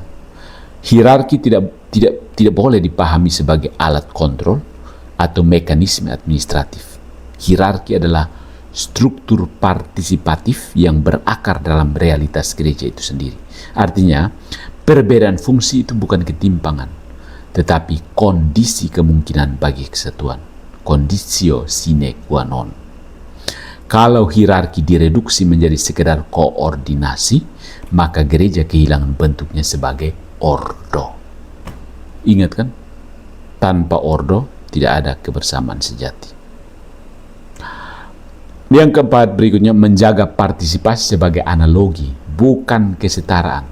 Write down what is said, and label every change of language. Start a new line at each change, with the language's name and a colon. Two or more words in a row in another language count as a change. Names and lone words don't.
Indonesian: Hierarki tidak boleh dipahami sebagai alat kontrol atau mekanisme administratif. Hierarki adalah struktur partisipatif yang berakar dalam realitas gereja itu sendiri. Artinya, perbedaan fungsi itu bukan ketimpangan, tetapi kondisi kemungkinan bagi kesatuan.
Latin: Conditio sine qua non.
Indonesian: Kalau hierarki direduksi menjadi sekedar koordinasi, maka gereja kehilangan bentuknya sebagai ordo. Ingat kan? Tanpa ordo tidak ada kebersamaan sejati. Yang keempat berikutnya, menjaga partisipasi sebagai analogi, bukan kesetaraan.